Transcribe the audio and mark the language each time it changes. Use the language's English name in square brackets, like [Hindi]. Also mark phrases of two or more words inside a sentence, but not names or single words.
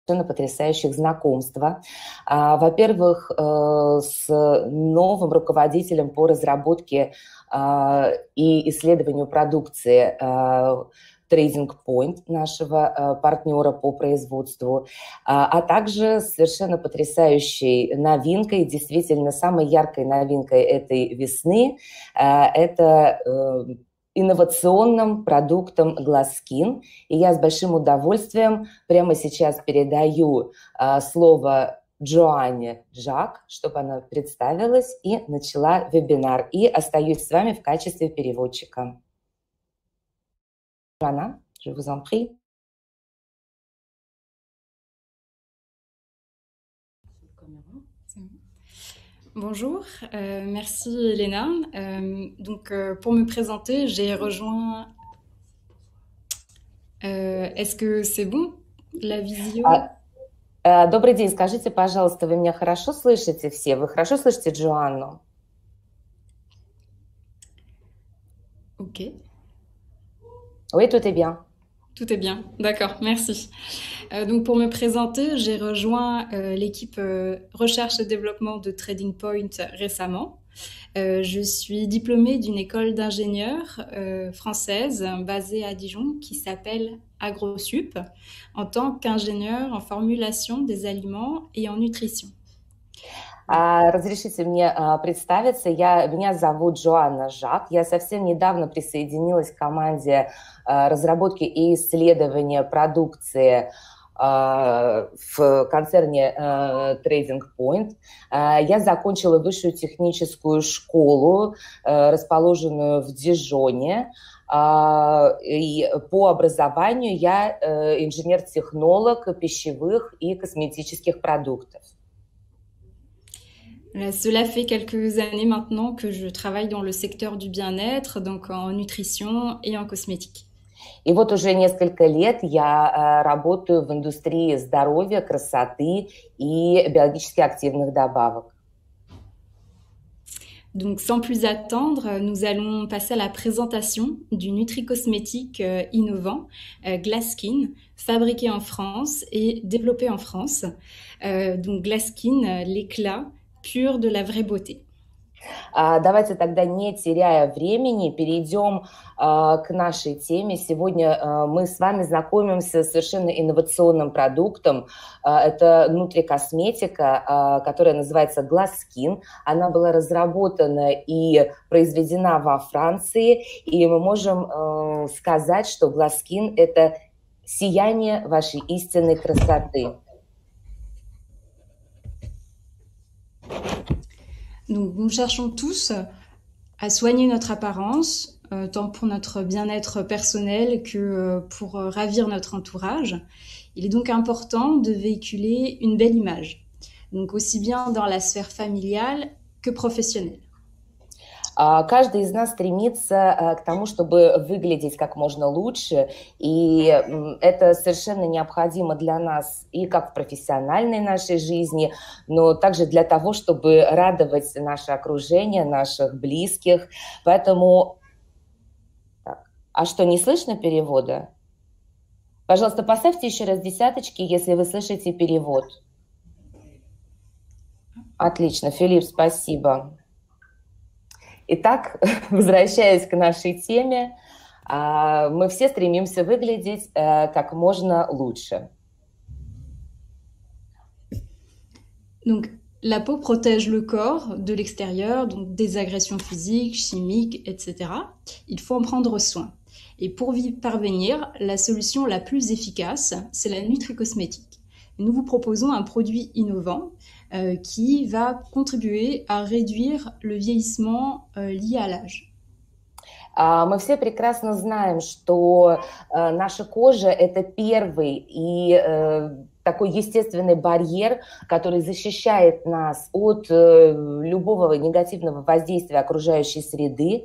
[Russian] совершенно потрясающих знакомства. Во-первых, с новым руководителем по разработке и исследованию продукции Trading Point, нашего партнера по производству, а также совершенно потрясающей новинкой, действительно самой яркой новинкой этой весны, это инновационным продуктом GlassSkin. И я с большим удовольствием прямо сейчас передаю слово Джоанне Жак, чтобы она представилась и начала вебинар. И остаюсь с вами в качестве переводчика. [French] Joanna, je vous en prie. Bonjour, merci Elena. Pour me présenter, j'ai rejoint... Est-ce que c'est bon, la visio? [Russian] Добрый день, скажите, пожалуйста, вы меня хорошо слышите все? Вы хорошо слышите Джоанну? Ok. [French] Oui, tout est bien. Tout est bien, d'accord, merci. Donc pour me présenter, j'ai rejoint l'équipe recherche et développement de Trading Point récemment. Je suis diplômée d'une école d'ingénieurs française basée à Dijon qui s'appelle AgroSup en tant qu'ingénieur en formulation des aliments et en nutrition. [Russian] Разрешите мне представиться. Меня зовут Джоанна Жак. Я совсем недавно присоединилась к команде разработки и исследования продукции в концерне Trading Point. Я закончила высшую техническую школу, расположенную в Дижоне. И по образованию я инженер-технолог пищевых и косметических продуктов. [French] Cela fait quelques années maintenant que je travaille dans le secteur du bien-être, donc en nutrition et en cosmétique. [Russian] И вот уже несколько лет я работаю в индустрии здоровья, красоты и биологически активных добавок. [French] Donc, sans plus attendre, nous allons passer à la présentation du nutri-cosmétique innovant GlassSkin, fabriqué en France et développé en France. Donc, GlassSkin, l'éclat pur de la vraie beauté. [Russian] Давайте тогда, не теряя времени, перейдем к нашей теме. Сегодня мы с вами знакомимся с совершенно инновационным продуктом. Это нутрикосметика, которая называется GlassSkin. Она была разработана и произведена во Франции, и мы можем сказать, что GlassSkin – это сияние вашей истинной красоты. [French] Donc, nous cherchons tous à soigner notre apparence, tant pour notre bien-être personnel que pour ravir notre entourage. Il est donc important de véhiculer une belle image, donc aussi bien dans la sphère familiale que professionnelle. [Russian] Каждый из нас стремится к тому, чтобы выглядеть как можно лучше, и это совершенно необходимо для нас и как в профессиональной нашей жизни, но также для того, чтобы радовать наше окружение, наших близких. Поэтому... А что, не слышно перевода? Пожалуйста, поставьте еще раз десяточки, если вы слышите перевод. Отлично, Филипп, спасибо. Итак, возвращаясь к нашей теме, мы все стремимся выглядеть как можно лучше. [French] Donc, la peau protège le corps de l'extérieur, donc des agressions physiques, chimiques, etc. Il faut en prendre soin. Et pour y parvenir, la solution la plus efficace, c'est la nutri-cosmétique. Nous vous proposons un produit innovant qui va contribuer à réduire le vieillissement lié à l'âge. [Russian] Мы все прекрасно знаем, что наша кожа – это первый и такой естественный барьер, который защищает нас от любого негативного воздействия окружающей среды.